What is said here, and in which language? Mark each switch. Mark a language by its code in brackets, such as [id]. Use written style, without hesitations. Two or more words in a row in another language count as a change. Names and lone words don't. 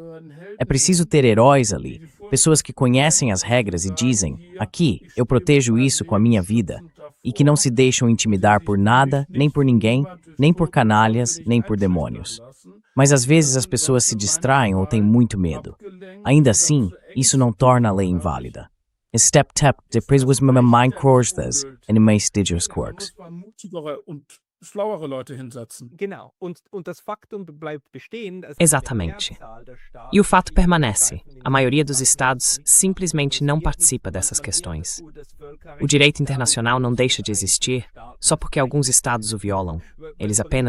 [pt] É preciso ter heróis ali, pessoas que conhecem as regras e dizem, aqui, eu protejo isso com a minha vida, e que não se deixam intimidar por nada, nem por ninguém, nem por canalhas, nem por demônios. Mas às vezes as pessoas se distraem ou têm muito medo. Ainda assim, isso não torna a lei inválida. Step-tap, depois was mein Krorstas, and mais digitais quarks. Exatamente. E o fato permanece. A maioria dos estados simplesmente não participa dessas questões. O direito internacional não deixa de existir só porque alguns estados o violam.